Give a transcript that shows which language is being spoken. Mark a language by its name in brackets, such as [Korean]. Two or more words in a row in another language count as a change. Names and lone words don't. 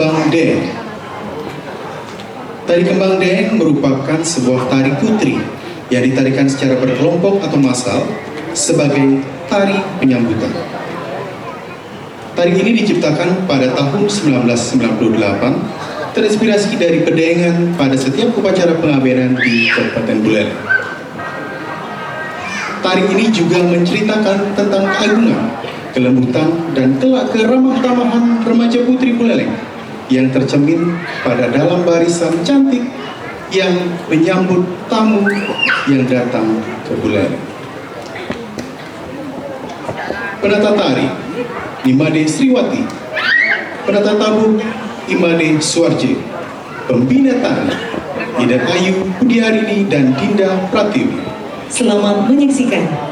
[Indonesian] Deng. Tari kembang Deng merupakan sebuah tari putri yang ditarikan secara berkelompok atau massal sebagai tari penyambutan. Tari ini diciptakan pada tahun 1998, terinspirasi dari pedengan pada setiap upacara pengabenan di Kabupaten Buleleng. Tari ini juga menceritakan tentang keagungan, kelembutan, dan kelak keramah tamahan remaja putri Buleleng yang tercermin pada dalam barisan cantik yang menyambut tamu yang datang ke Buleleng. Penata tari Imade Sriwati, penata tabuh Imade Suarje, pembina tari Ida Ayu Budiarini dan Dinda Pratiwi. Selamat menyaksikan.